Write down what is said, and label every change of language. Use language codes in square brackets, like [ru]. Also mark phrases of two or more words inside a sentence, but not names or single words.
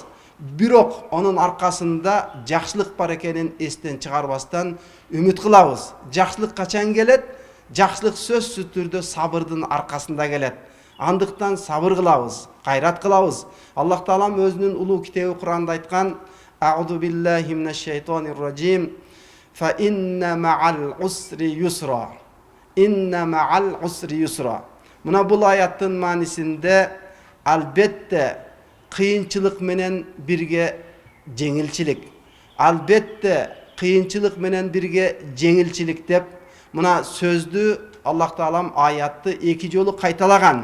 [ky] Бирок онун аркасында жакшылык бар экенин эстен чыгарбастан үмүт кылабыз. Жакшылык качан келет? Жакшылык сөзсүз түрдө сабырдын аркасында келет. Андыктан сабыр кылабыз, кайрат кылабыз." Аллах Таалам өзүнүн улуу китеби Кур'анда айткан: [ar] أعوذ بالله من الشيطان الرجيم. فإن مع العسر يسرا. إن مع العسر يسرا." [ky] Мына бул аяттын маанисинде албетте кыйынчылык менен бирге жеңилчилик. Албетте кыйынчылык менен бирге жеңилчилик деп мына сөздү Аллах Таалам аятты эки жолу кайталаган.